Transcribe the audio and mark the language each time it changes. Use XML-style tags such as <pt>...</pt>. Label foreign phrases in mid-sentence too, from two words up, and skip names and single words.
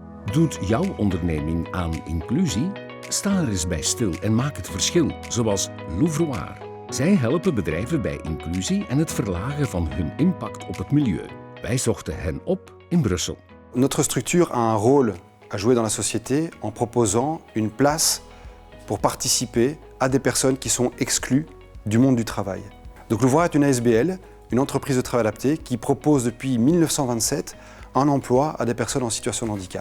<nl>Doet jouw onderneming aan inclusie? Sta er eens bij stil en maak het verschil, zoals Louvroir. Zij helpen bedrijven bij inclusie en het verlagen van hun impact op het milieu. Wij zochten hen op in Brussel.</nl> <fr>Notre structure a un rôle à jouer dans la société en proposant une place pour participer à des personnes qui sont exclues du monde du travail. Donc Louvroir est une ASBL, une entreprise de travail adapté qui propose depuis 1927 un emploi à des personnes en situation de handicap.</fr>